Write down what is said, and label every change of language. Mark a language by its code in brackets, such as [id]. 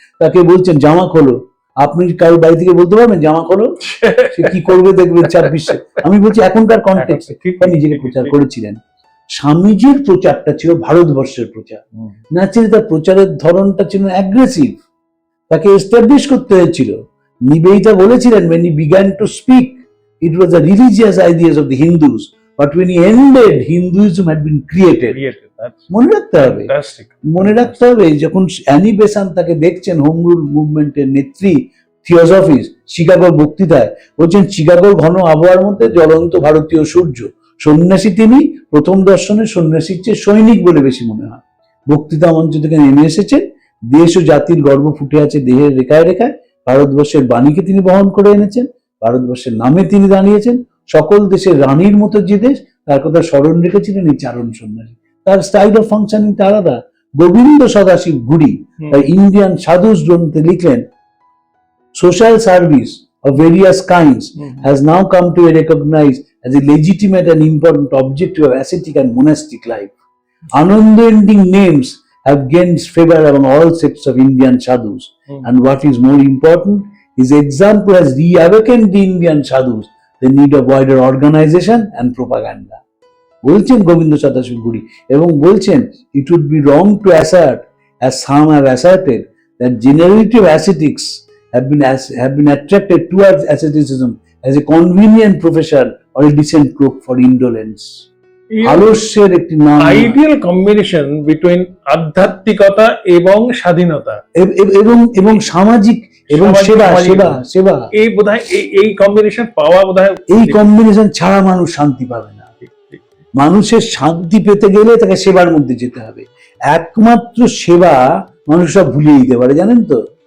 [bn] তাকে বলছেন জামা খোলো। আপনি কারোর বাড়ি থেকে বলতে পারবেন জামা খোলো? সে কি করবে দেখবেন 26-এ। আমি বলছি এখনকার কনটেক্সটে নিজেকে প্রচার করেছিলেন। স্বামীজির প্রচারটা ছিল ভারতবর্ষের প্রচার, ন্যাচারালি তার প্রচারের ধরনটা ছিল অ্যাগ্রেসিভ, তাকে এস্টাবলিশ করতে হয়েছিল। নিবেদিতা বলেছিলেন [en] when he began to speak it was the religious ideas of the Hindus, but when he ended Hinduism had been created. [bn] মনে রাখতে হবে, মনে রাখতে হবে। যখন অ্যানি বেসান্ট তাকে দেখছেন হোম রুল মুভমেন্টের নেত্রী, থিওসফিস, শিকাগোর বক্তৃতায় বলছেন শিকাগোর ঘন আবহাওয়ার মধ্যে জ্বলন্ত ভারতীয় সূর্য, সন্ন্যাসী তিনি, প্রথম দর্শনে সন্ন্যাসীর চেয়ে সৈনিক বলে বেশি মনে হয়। বক্তৃতা মঞ্চ থেকে নেমে এসেছেন, দেশ ও জাতির গর্ব ফুটে আছে দেহের রেখায় রেখায়, ভারতবর্ষের বাণীকে তিনি বহন করে এনেছেন, ভারতবর্ষের নামে তিনি দাঁড়িয়েছেন, সকল দেশের রানীর মতো যে দেশ তার কথা স্মরণ রেখেছিলেন এই চারণ সন্ন্যাসী। তার স্টাইল অফ ফাংশনিংটা আলাদা। গোবিন্দ সদাশিব গুড়ি তার ইন্ডিয়ান সাধুস গ্রন্থে লিখলেন [en] Social service of various kinds has now come to be recognized as a legitimate and important objective of ascetic and monastic life. Unending names have gained favor among all sects of Indian sadhus, and what is more important, his example has reawakened the Indian sadhus the need of wider organization and propaganda. [bn] বলছেন গোবিন্দ সদাশিব গুড়ি, এবং বলছেন [en] it would be wrong to assert, as some have asserted, that generality of ascetics have been attracted towards asceticism as a convenient profession or a decent cloak for indolence. [bn] আলস্যের একটি নাম, ideal combination between আধ্যাত্মিকতা এবং স্বাধীনতা এবং সামাজিক এবং সেবা সেবা সেবা এই বোধহয় এই কম্বিনেশন পাওয়া বোধহয়, এই কম্বিনেশন ছাড়া মানুষ শান্তি পাবে না। মানুষের শান্তি পেতে গেলে তাকে সেবার মধ্যে যেতে হবে। একমাত্র সেবা মানুষ সব ভুলিয়ে দিতে পারে, জানেন তো।